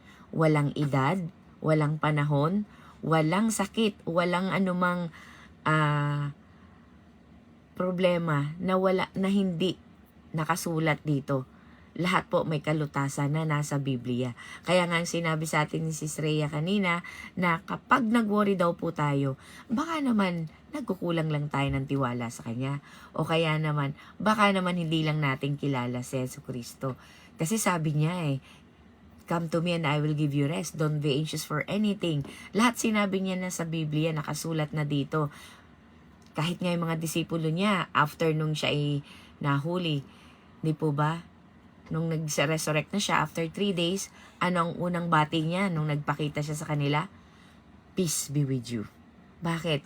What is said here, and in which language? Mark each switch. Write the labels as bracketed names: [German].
[Filipino] Walang edad, walang panahon, walang sakit, walang anumang problema na hindi nakasulat dito. Lahat po may kalutasan na nasa Biblia. Kaya nga ang sinabi sa atin ni Sis Rhea kanina na kapag nag-worry daw po tayo, baka naman nagkukulang lang tayo ng tiwala sa Kanya. O kaya naman, baka naman hindi lang natin kilala si Jesucristo. Kasi sabi niya [English] come to me and I will give you rest. Don't be anxious for anything. [Filipino] Lahat sinabi niya na sa Biblia, nakasulat na dito. Kahit nga yung mga disipulo niya, after nung siya ay nahuli, di po ba? Nung nag-resurrect na siya after 3 days, ano ang unang bati niya nung nagpakita siya sa kanila? [English] Peace be with you. [Filipino] Bakit?